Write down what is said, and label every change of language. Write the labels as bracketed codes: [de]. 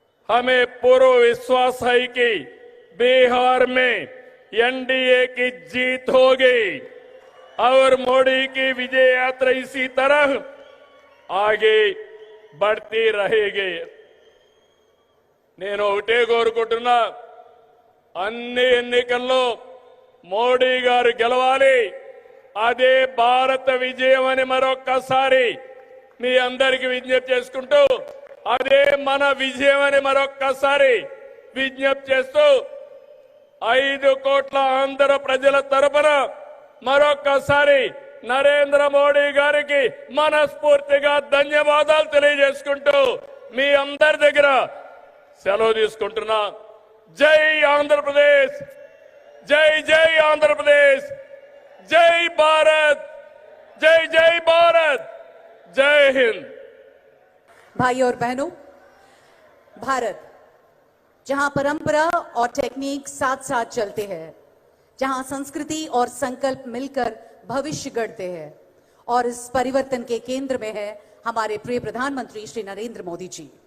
[hi] हमें पूरा विश्वास है कि बिहार में एनडीए की जीत होगी और मोदी की विजय यात्रा इसी तरह आगे बढ़ती रहेगी। [te] నేను ఒకటే కోరుకుంటున్నా, అన్ని ఎన్నికల్లో మోడీ గారు గెలవాలి. అదే భారత విజయం అని మరొక్కసారి మీ అందరికీ విజ్ఞప్తి చేసుకుంటూ, అదే మన విజయం అని మరొక్కసారి విజ్ఞప్తి చేస్తూ 5 కోట్ల ఆంధ్ర ప్రజల తరపున మరొక్కసారి నరేంద్ర మోడీ గారికి మనస్ఫూర్తిగా ధన్యవాదాలు తెలియజేసుకుంటూ మీ అందరి దగ్గర సెలవు తీసుకుంటున్నా. జై ఆంధ్రప్రదేశ్, జై జై ఆంధ్రప్రదేశ్, జై భారత్, జై జై భారత్, జై హింద్। [hi] भाई और बहनों, भारत जहां परंपरा और टेक्निक साथ साथ चलते हैं, जहां संस्कृति और संकल्प मिलकर भविष्य गढ़ते हैं, और इस परिवर्तन के केंद्र में है हमारे प्रिय प्रधानमंत्री श्री नरेंद्र मोदी जी।